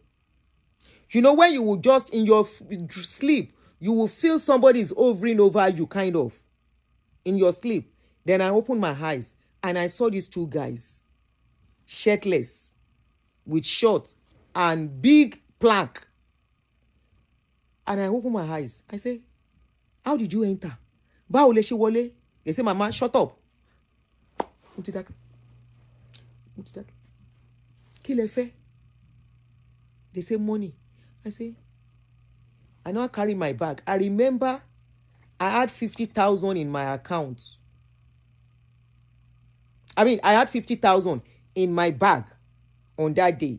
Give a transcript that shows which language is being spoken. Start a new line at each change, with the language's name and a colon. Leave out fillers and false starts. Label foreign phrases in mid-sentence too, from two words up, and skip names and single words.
English: You know, when you will just in your sleep, you will feel somebody is hovering over you, kind of, in your sleep. Then I opened my eyes and I saw these 2 guys, shirtless, with shorts and big plank. And I opened my eyes. I say, how did you enter?
Yoruba: báwo lè ṣe wọlé?
English: They say, mama, shut up.
Yoruba: Mo ti dákẹ́. Kí lẹ fẹ́?
English: They say money. I say, I now carry my bag. I remember I had 50,000 in my account. I had 50,000 in my bag on that day.